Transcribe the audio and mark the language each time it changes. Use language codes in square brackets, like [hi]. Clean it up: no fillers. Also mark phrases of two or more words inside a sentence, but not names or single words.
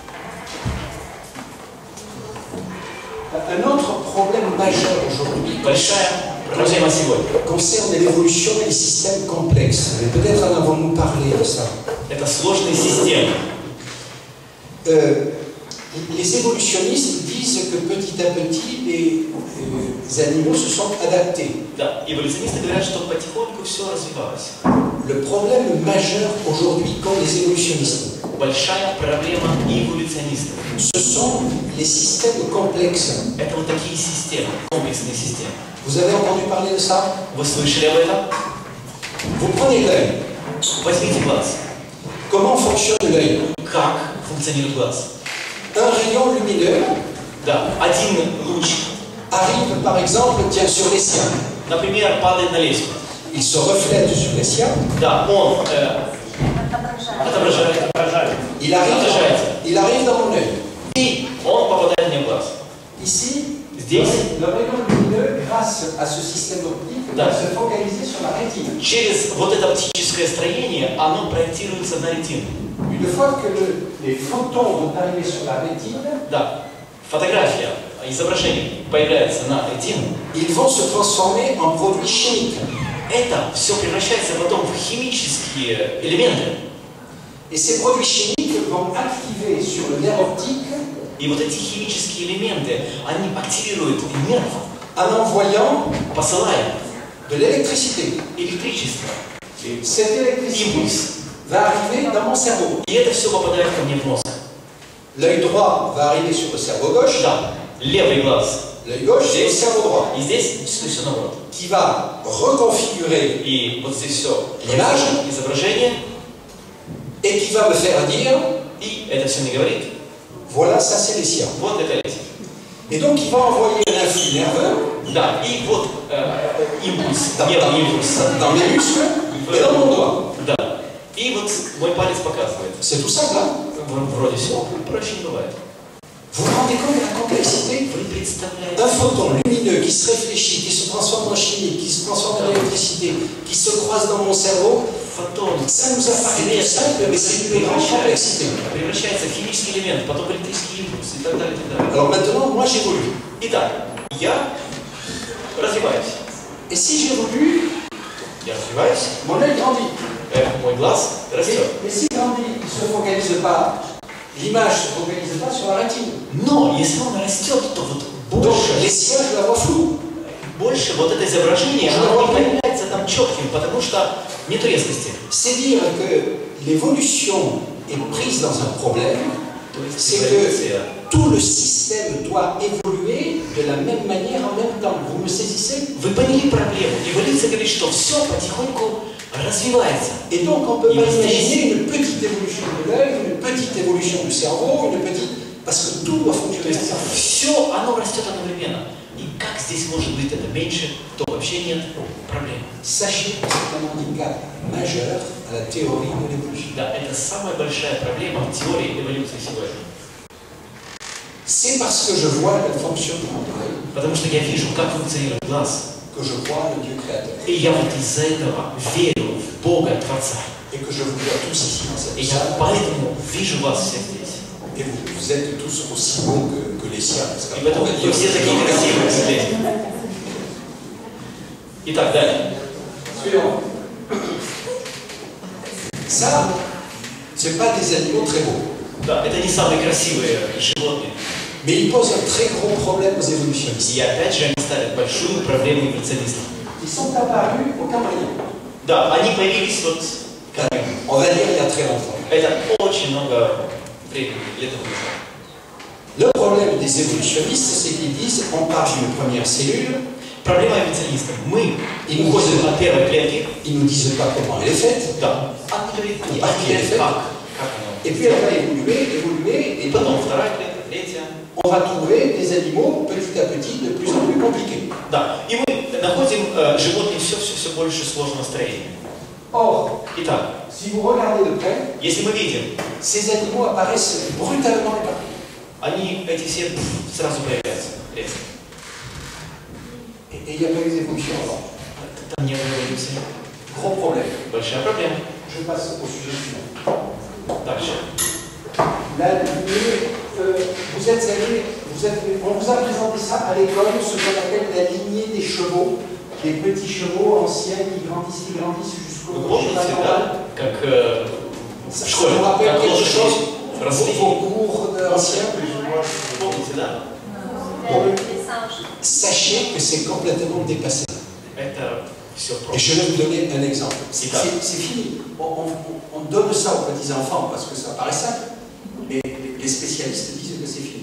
[fr] Un autre problème majeur aujourd'hui [ru] Большая проблема сегодня. [fr] concerne l'évolution des systèmes complexes. Et peut-être en avons-nous parlé de ça. [ru] Это сложные системы. [fr] Les évolutionnistes disent que petit à petit, les animaux se sont adaptés. [ru] Да, эволюционисты говорят, что потихоньку все развивалось. [fr] Le problème majeur aujourd'hui qu'ont les évolutionnistes, [ru] Большая проблема эволюционистов. [fr] ce sont les systèmes complexes. [ru] Это вот такие системы, комплексные системы. [fr] Vous avez entendu parler de ça? [ru] Вы слышали об этом? [fr] Vous prenez l'œil. [ru] Возьмите глаз. [fr] Comment fonctionne l'œil? [ru] Как функционирует глаз? [fr] Un rayon lumineux [ru] Да, один луч, [fr] arrive par exemple, tiens, sur les siens. [ru] например, падает на леску. [fr] Il se reflète sur les siens. [ru] Да, он отображает. [fr] Il arrive dans mon œil. [ru] И он попадает мне в глаз. [fr] Ici, [ru] Здесь, [fr] le rayon lumineux, grâce à ce système optique, [ru] Да. [fr] va se focaliser sur la rétine. [ru] через вот это оптическое строение, оно проектируется на ретину. [fr] Une fois que les photons vont arriver sur la rétine, [ru] Да, фотография, изображение появляется на ретину. [fr] ils vont se transformer en produits chimiques. [ru] Это все превращается потом в химические элементы. [fr] Et ces produits chimiques vont activer sur le nerf optique [ru] И вот эти химические элементы, они активируют нерв, [fr] en envoyant [ru] посылая [fr] de l'électricité. [ru] электричество, [fr] Cette électricité [ru] импульс. [fr] va arriver dans mon cerveau. [ru] И это все попадает ко мне в мозг. [fr] L'œil droit va arriver sur le cerveau gauche, [ru] Да, левый глаз. [fr] l'œil gauche c'est le cerveau droit, [ru] И здесь все наоборот. [fr] qui va reconfigurer [ru] И вот здесь все [fr] Имаж. [ru] изображение, [fr] et qui va me faire dire, [ru] и это все не говорит. [fr] voilà, ça c'est les siens. [ru] Вот это лезет. [fr] Et donc il va envoyer un influx nerveux [ru] Да, и вот импульс, [fr] dans, [ru] нервный импульс. [fr] dans mes muscles et dans mon doigt. [ru] Да. И вот мой палец показывает. [fr] C'est tout simple, hein? [ru] Вроде все проще не бывает. [fr] Vous vous rendez compte de la complexité? [ru] Вы представляете? [fr] Un photon lumineux qui se réfléchit, qui se transforme en chimie, qui se transforme en électricité, qui se croise dans mon cerveau, [ru] Фотон, [fr] ça nous apparaît tout simple, mais c'est une plus grande complexité. [ru] превращается в химический элемент, потом в электрический импульс и так далее, и так далее. [fr] Alors maintenant, moi j'évolue. [ru] Итак, я развиваюсь. [fr] Et si j'évolue, [ru] Я развиваюсь, [fr] mon œil grandit. [ru] мой глаз растет. [fr] Mais s'il grandit, il ne se focalise pas, l'image ne se focalise pas sur la rétine. [ru] Но если он растет, то вот [fr] Donc [ru] больше, [fr] les siens, je la vois floue. [ru] больше вот это изображение, оно не появляется там четким, потому что нет резкости. [fr] C'est dire que l'évolution est prise dans un problème, [ru] То есть [fr] c'est [ru] эволюция. [fr] que tout le système doit évoluer de la même manière en même temps. Vous me saisissez? [ru] Вы поняли проблему? Эволюция говорит, что все потихоньку развивается. [fr] Et donc on peut pas imaginer une petite évolution de l'œil, une petite évolution du cerveau, une petite... Parce que tout doit [ru] То [fr] fonctionner [ru] есть [fr] ensemble. [ru] все, оно растет одновременно. И как здесь может быть это меньше, то вообще нет проблем. [fr] Sachez que c'est un handicap majeur à la théorie de l'évolution. [ru] Да, это самая большая проблема в теории эволюции сегодня. [fr] C'est parce que je vois le fonctionnement de l'œil [ru] Потому что я вижу, как функционирует глаз. [fr] que je crois le Dieu créateur. [ru] И я вот из-за этого верю в Бога, Творца. [fr] Et que je vous vois tous ici dans cette [ru] И я [fr] salle. [ru] поэтому вижу вас всех здесь. [fr] Et vous êtes tous aussi beaux que les siens. Parce [ru] И [fr] qu'après, [ru] поэтому [fr] on va [ru] вы [fr] dire, [ru] все такие красивые здесь. Итак, далее. [fr] Suivant. Ça, c'est pas des animaux très beaux. [ru] Да, это не самые красивые животные. [fr] Mais ils posent un très gros problème aux évolutionnistes. [ru] И опять же они ставят большую проблему эволюционистам. [fr] Ils sont apparus au Cambrien. [ru] Да, они появились вот, [fr] On va dire il y a très longtemps. [ru] это очень много времени, лет назад. [fr] Le problème des évolutionnistes, c'est qu'ils disent on part d'une première cellule, [ru] Проблема эволюционистов. Мы И уходим от первой клетки, [fr] ils ne nous disent pas comment elle est faite, [ru] да, а не говорит, И а не говорит, эффект. как оно. [fr] et puis elle va évoluer, [ru] И [fr] et [ru] потом [fr] donc [ru] вторая клетка, третья. [fr] on va trouver des animaux petit à petit de plus en plus compliqués. [ru] Да, и мы находим животные все больше сложного строения. [fr] Or, [ru] Итак, [fr] si vous regardez de près, [ru] если мы видим, [fr] ces animaux apparaissent brutalement éparpillés. [ru] они эти все сразу появляются. Резко. [fr] Et il n'y a pas eu d'évolution avant. [ru] Там не было эволюции. [fr] Gros problème. [ru] Большая проблема. [fr] Je passe au sujet suivant. [ru] Дальше. [fr] La lignée, vous êtes allé, on vous a présenté ça à l'école, ce qu'on appelle la lignée des chevaux, des petits chevaux anciens qui grandissent jusqu'au [ru] Вы помните, [fr] cheval [ru] да, [fr] normal. [ru] как в [fr] Ça [ru] школе, [fr] vous rappelle [ru] как [fr] quelque [ru] лошади [fr] chose, [ru] росли? [fr] vos cours anciens? [ru] Помните, да? [fr] Sachez que c'est complètement dépassé. [ru] Это все [fr] Et [ru] просто. [fr] je vais vous donner un exemple. C'est D'accord. fini. On donne ça aux petits-enfants parce que ça paraît simple, mais les spécialistes disent que c'est fini.